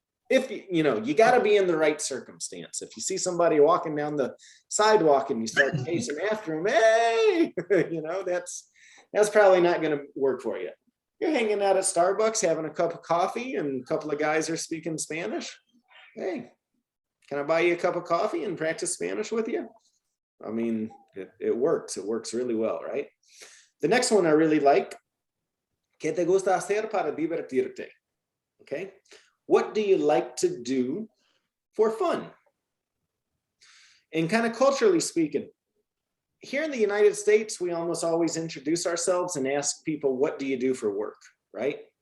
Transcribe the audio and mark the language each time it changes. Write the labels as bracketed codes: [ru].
[en] If you got to be in the right circumstance. If you see somebody walking down the sidewalk and you start chasing after them, hey, that's probably not going to work for you. You're hanging out at Starbucks having a cup of coffee and a couple of guys are speaking Spanish. Hey, can I buy you a cup of coffee and practice Spanish with you? I mean, it works. It works really well, right? The next one I really like. [es] ¿Qué te gusta hacer para divertirte? [en] Okay. What do you like to do for fun? And kind of culturally speaking, here in the United States, we almost always introduce ourselves and ask people, what do you do for work, right?